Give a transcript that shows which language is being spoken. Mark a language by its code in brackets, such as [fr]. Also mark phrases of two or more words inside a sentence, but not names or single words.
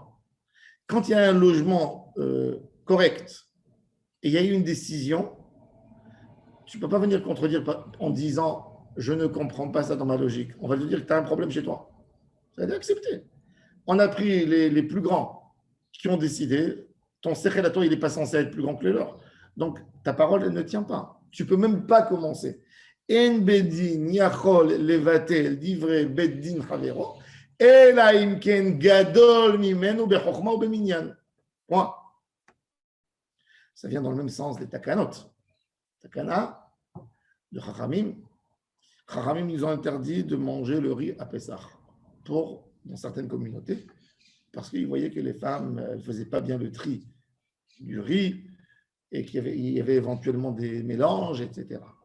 [fr] Quand il y a un logement correct et il y a eu une décision, tu ne peux pas venir contredire en disant je ne comprends pas ça dans ma logique. On va te dire que tu as un problème chez toi. Ça va être accepté. On a pris les plus grands qui ont décidé, ton sechel à toi, il n'est pas censé être plus grand que le leur. Donc ta parole, elle ne tient pas. Tu ne peux même pas commencer. [he] אין בית דין יכול לבטל דברי בית דין חבירו אלא אם כן גדול ממנו בחכמה ובמנין. Point. [fr] Ça vient dans le même sens des takanot. [he] תקנה דחכמים. [fr] Chachamim nous ont interdit de manger le riz à Pessah dans certaines communautés parce qu'ils voyaient que les femmes ne faisaient pas bien le tri du riz et qu'il y avait éventuellement des mélanges, etc.